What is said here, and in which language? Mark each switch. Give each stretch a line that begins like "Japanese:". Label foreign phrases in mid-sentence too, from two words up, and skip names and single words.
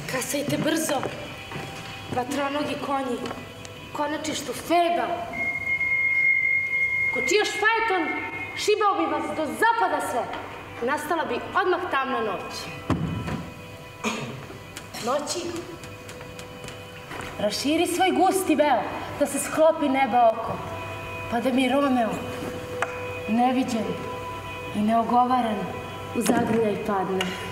Serbian: Stajte brzo, vatronogi konji, konačištu Feba. Ko čioš fajeton, šibao bi vas do zapada sve. Nastala bi odmah tamna noć. Noći, raširi svoj gusti veo, da se sklopi neba oko, pa da mi Romeo, neviđen i neogovaran, u zagrljaj padne.